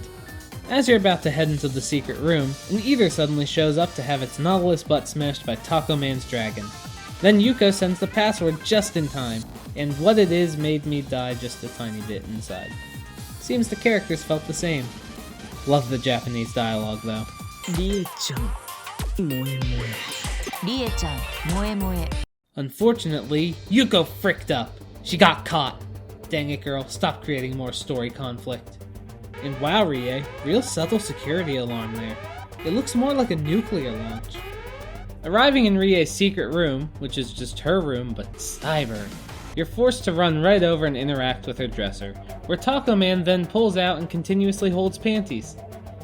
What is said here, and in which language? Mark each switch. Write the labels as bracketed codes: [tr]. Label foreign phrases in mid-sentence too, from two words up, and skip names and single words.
[en] As you're about to head into the secret room, an eater suddenly shows up to have its Nautilus butt smashed by Taco Man's dragon. Then Yuko sends the password just in time, and what it is made me die just a tiny bit inside. Seems the characters felt the same. Love the Japanese dialogue though. [ja] Rie-chan, moe moe. Rie-chan, moe moe. [en] Unfortunately, Yuko fricked up. She got caught. Dang it girl, stop creating more story conflict. And wow Rie, real subtle security alarm there. It looks more like a nuclear launch. Arriving in Rie's secret room, which is just her room but cyber, you're forced to run right over and interact with her dresser, where Taco Man then pulls out and continuously holds panties.